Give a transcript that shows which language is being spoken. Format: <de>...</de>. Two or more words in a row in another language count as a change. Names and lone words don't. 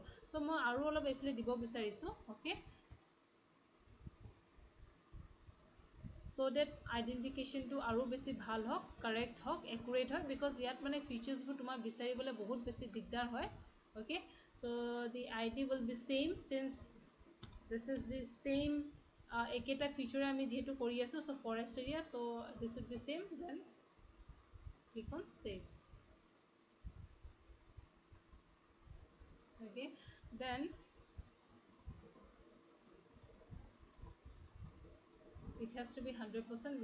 <as>চ' মই আৰু অলপ এইফালে দিব বিচাৰিছোঁ. অ'কে,</as> <en>So that</en> <as>আইডেন্টিফিকেশ্যনটো আৰু বেছি ভাল হওক, কাৰেক্ট হওক, একুৰেট হয়, বিকজ ইয়াত মানে ফিচাৰ্ছবোৰ তোমাৰ বিচাৰিবলৈ বহুত বেছি দিগদাৰ হয়. অ'কে,</as> <en>So the id will be same since this is the same</en> <as>একেটা feature আমি যিহেতু কৰি আছু.</as> <en>So forest area, so this would be same. Then click on save. Okay, then it has to be 100%.</en>